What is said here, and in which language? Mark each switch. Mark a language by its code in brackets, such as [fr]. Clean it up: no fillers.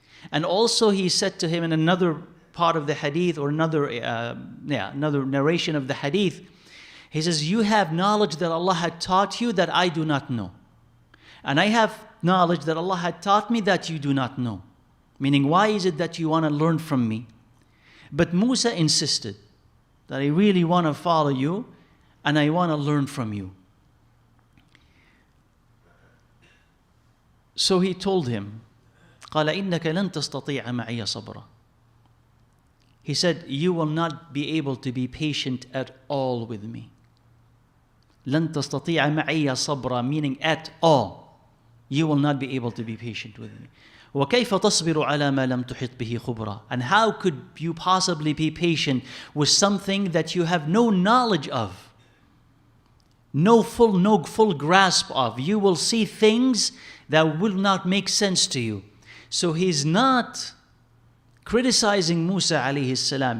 [en] And also he said to him in another part of the hadith, or another narration of the hadith, he says, you have knowledge that Allah had taught you that I do not know. And I have knowledge that Allah had taught me that you do not know. Meaning, why is it that you want to learn from me? But Musa insisted that I really want to follow you and I want to learn from you. So he told him, [ar] قال إنك لن تستطيع معي صبرا. [en] He said, you will not be able to be patient at all with me. [ar] لن تستطيع معي صبرا, [en] meaning at all. You will not be able to be patient with me. [ar] وكيف تصبر على ما لم تحط به خبرا. [en] And how could you possibly be patient with something that you have no knowledge of? No full grasp of. You will see things that will not make sense to you. So he's not criticizing Musa alayhi salam.